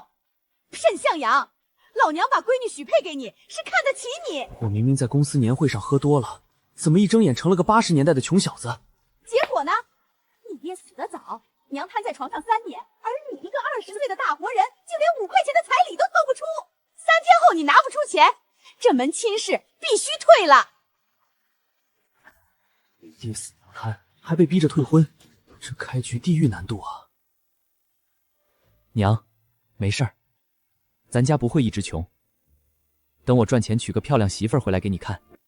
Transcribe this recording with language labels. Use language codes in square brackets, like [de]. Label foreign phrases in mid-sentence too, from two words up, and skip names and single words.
[zh] 沈向阳，老娘把闺女许配给你，是看得起你。我明明在公司年会上喝多了，怎么一睁眼成了个80年代的穷小子？结果呢？你爹死得早，娘瘫在床上3年，而你一个20岁的大活人，竟连5块钱的彩礼都凑不出。3天後你拿不出錢，這門親事必須退了。爹死娘癱，還被逼着退婚，這開局地獄難度啊！娘，沒事兒，咱家不會一直窮。等我賺錢娶個漂亮媳婦兒回來給你看。